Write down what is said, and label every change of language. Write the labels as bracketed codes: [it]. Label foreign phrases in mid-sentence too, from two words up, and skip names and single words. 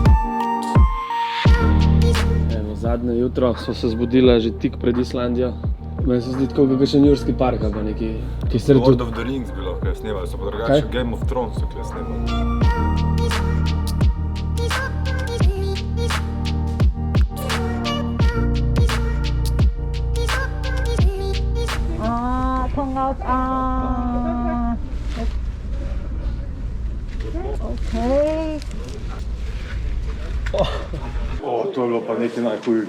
[sl] Zadnje jutro smo se zbudili že tik pred Islandijo. Meni se zdi tako, kot še Njurski park ali pa neki, ki se reče. Lord of the Rings bi lahko snemali, so pa drugače Kaj? Game of Thrones so kle snemali. To je bilo pa nekaj najhujega.